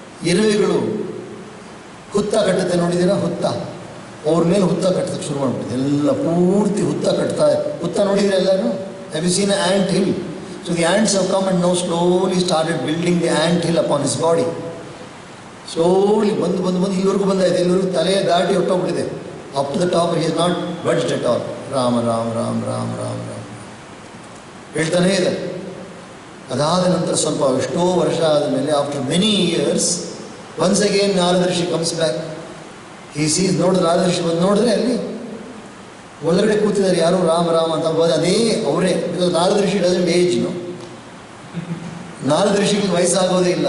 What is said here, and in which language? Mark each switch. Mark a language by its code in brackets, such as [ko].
[kn] ಇರುವೆಗಳು ಹುತ್ತ ಕಟ್ಟುತ್ತೆ, ನೋಡಿದ್ದೀರಾ? ಹುತ್ತ, ಅವ್ರ ಮೇಲೆ ಹುತ್ತ ಕಟ್ಟೋಕ್ಕೆ ಶುರು ಮಾಡಿಬಿಟ್ಟಿದೆ. ಎಲ್ಲ ಪೂರ್ತಿ ಹುತ್ತ ಕಟ್ತಾ, ಹುತ್ತ ನೋಡಿದ್ರೆ ಎಲ್ಲರೂ? [en] Have you seen ant hill? So the ants have come and now slowly started building the ant hill upon his body. [kn] Slowly ಬಂದು ಇಲ್ಲಿವರೆಗೂ ಬಂದಾಯಿತು. ಇಲ್ಲಿವರೆಗೂ ತಲೆಯ ದಾಟಿ ಹೊಟ್ಟೋಗ್ಬಿಟ್ಟಿದೆ. [en] Up to the top, he is not budged at all. [kn] Ram, Ram, Ram, Ram, Ram, Ram. ಹೇಳ್ತಾನೇ ಇದೆ. ಅದಾದ ನಂತರ ಸ್ವಲ್ಪ ಎಷ್ಟೋ ವರ್ಷ ಆದಮೇಲೆ, [en] After many years, once again Narada rishi comes back. [kn] ಈ ಸೀಸ್ ನೋಡಿದ್ರೆ, ನಾರದ ಋಷಿ ಬಂದು ನೋಡಿದ್ರೆ ಅಲ್ಲಿ ಒಳಗಡೆ ಕೂತಿದ್ದಾರೆ ಯಾರು, ರಾಮ ರಾಮ ಅಂತ. ಅದೇ ಅವರೇ. [en] Because Narada rishi doesn't age. [kn] Narada ಋಷಿಗೆ ವಯಸ್ಸಾಗೋದೇ ಇಲ್ಲ.